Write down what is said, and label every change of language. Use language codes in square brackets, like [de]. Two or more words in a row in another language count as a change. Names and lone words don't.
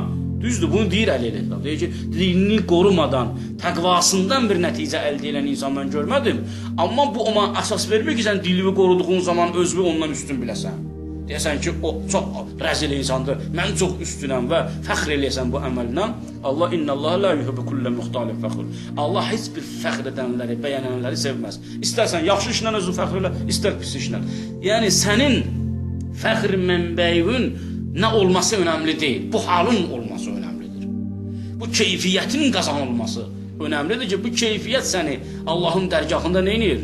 [az] Düzdür, bunu deyir Əli əleyhissalam. Deyir ki, dilini qorumadan, təqvasından bir nəticə əldə edən insan mən görmədim. Amma bu ona əsas vermir ki, sən dilini qoruduğun zaman özünü ondan üstün biləsən. Deyəsən ki, o çox rəzil insandır, mən çox üstünəm və fəxr eləyəsən bu əməllə. [ar] الله إن الله لا يحب كل مختال فخور. [az] Allah heç bir fəxr edənləri, bəyənənləri sevməz. İstərsən yaxşı işlə özünü fəxr elə, istər pis işlə. Yəni sənin fəxr mənbəyin nə olması önəmli deyil, bu halın olması önəmlidir. Bu keyfiyyətin qazanılması önəmlidir ki, bu keyfiyyət səni Allahın dərgahında nə edir?